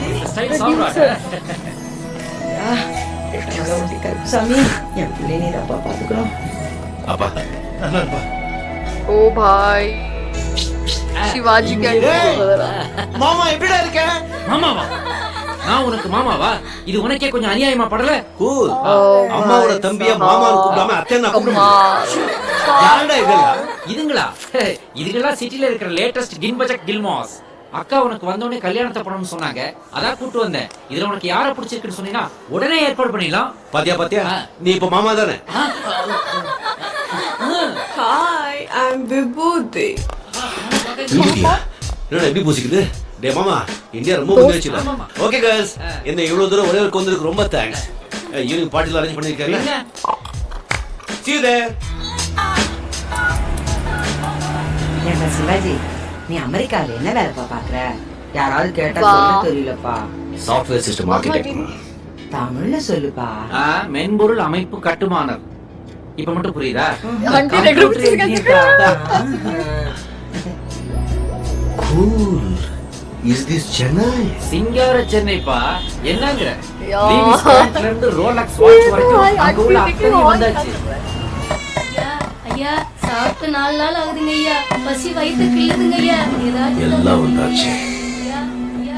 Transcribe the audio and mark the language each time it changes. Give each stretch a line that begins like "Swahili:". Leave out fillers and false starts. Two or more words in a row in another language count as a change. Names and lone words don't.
Tamil: ஸ்டைல் சாப்பிடுறாங்க. சாமி என் பிள்ளை நீ அப்பா பாத்துக்கிறோம். அப்பா. ओ भाई शिवाजी का மாமா எப்படிடா இருக்க? மாமாவா? நான் உனக்கு மாமாவா? இது உனக்கே கொஞ்சம் அநியாயமா படல? கூல். அம்மாவோட தம்பியா மாமான்னு கூப்பிடாம அத்தைன்னா கூப்பிடுங்க. யாரடா இதெல்லாம்? இதுங்களா? இதுங்களா சிட்டில இருக்கிற லேட்டஸ்ட் கின்பஜக் கில்மாஸ். அக்கா உனக்கு வந்தோடனே கல்யாணத்தை பண்ணணும்னு சொன்னாங்க, அதான் கூட்டு வந்தேன். இதுல உனக்கு யாரை பிடிச்சிருக்குன்னு சொன்னீங்கன்னா உடனே ஏற்பாடு பண்ணிடலாம். பாத்தியா பாத்தியா, நீ இப்ப மாமா தானே?
English: Hi, I am Vibhuti.
Tamil: என்னடா எப்படி பூசிக்குது? டே மாமா, இந்தியா ரொம்ப முன்னேறிச்சுடா.
English: Okay guys,
Tamil: என்ன இவ்வளவு தூரம் ஒரே ஒரு கொந்தருக்கு ரொம்ப தேங்க்ஸ். ஈவினிங் பார்ட்டில அரேஞ்ச் பண்ணிருக்கீங்க.
English: See you there.
Tamil: ஏன்டா சிவாஜி, நீ அமெரிக்கால என்ன வேலைப்பா பாக்குற? யாராவது கேட்டா வா. சொல்ல தெரியலப்பா.
English: software system architect.
Tamil: தமிழ்ல சொல்லுப்பா. மென்பொருள் அமைப்பு கட்டுமானர். இப்ப மட்டும் புரியுதா? आंटी ने ग्रुप से
English: Cool. Is this Chennai?
Tamil: சிங்கார சென்னைப்பா. என்னங்கற? யா. லீவிஸ் பேங்க்ல இருந்து ரோலக்ஸ் வாட்ச் வரைக்கும் அங்க உள்ள அத்தனை வந்தாச்சு. ஐயா ஐயா சாப்பிட்டு 4 நாள் ஆகுதுங்க ஐயா. பசி வயித்து கிள்ளுதுங்க ஐயா. ஏதாச்சும் எல்லாம் வந்தாச்சு. ஐயா ஐயா